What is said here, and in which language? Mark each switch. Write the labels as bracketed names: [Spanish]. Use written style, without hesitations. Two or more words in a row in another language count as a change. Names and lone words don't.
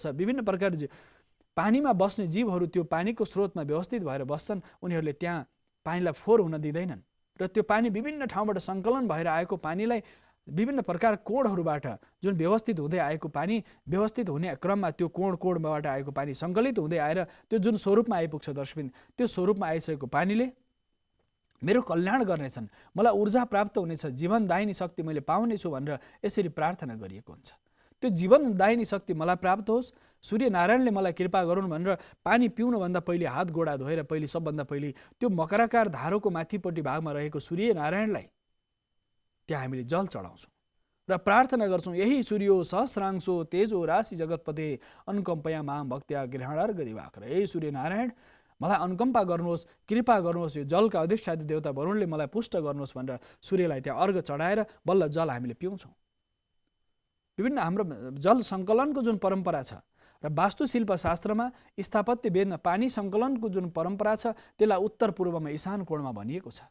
[Nepali] विभिन्न प्रकार पानीमा बस्ने जीवहरू त्यो पानीको स्रोतमा व्यवस्थित भएर बस्छन्, उनीहरूले त्यहाँ पानीलाई फोहोर हुन दिँदैनन् र त्यो पानी विभिन्न ठाउँबाट सङ्कलन भएर आएको पानीलाई विभिन्न प्रकार कोणहरूबाट जुन व्यवस्थित हुँदै आएको पानी, व्यवस्थित हुने क्रममा त्यो कोणबाट आएको पानी सङ्कलित हुँदै आएर त्यो जुन स्वरूपमा आइपुग्छ दर्शकबिन, त्यो स्वरूपमा आइसकेको पानीले मेरो कल्याण गर्नेछन्, मलाई ऊर्जा प्राप्त हुनेछ, जीवनदायिनी शक्ति मैले पाउनेछु भनेर यसरी प्रार्थना गरिएको हुन्छ। त्यो जीवनदायिनी शक्ति मलाई प्राप्त होस्, सूर्यनारायणले मलाई कृपा गरून् भनेर पानी पिउनुभन्दा पहिले हात गोडा धोएर पहिले सबभन्दा पहिले त्यो मकराकार धारोको माथिपट्टि भागमा रहेको सूर्यनारायणलाई त्यहाँ हामीले जल चढाउँछौँ र प्रार्थना गर्छौँ, यही [Sanskrit] सूर्यो सहस्रांशो तेजो राशि जगतपते अनुकम्पया माम भक्त्या गृहणार गदिवाकर। [Nepali] यही सूर्यनारायण मलाई अनुकम्पा गर्नुहोस्, कृपा गर्नुहोस्, यो जलका अधिष्ठात्री देवता वरुणले मलाई पुष्ट गर्नुहोस् भनेर सूर्यलाई त्यहाँ अर्घ चढाएर बल्ल जल हामीले पिउँछौँ। विभिन्न हाम्रो जल सङ्कलनको जुन परम्परा छ र वास्तुशिल्प शास्त्रमा, स्थापत्य वेदमा पानी सङ्कलनको जुन परम्परा छ त्यसलाई उत्तर पूर्वमा ईशान कोणमा भनिएको छ।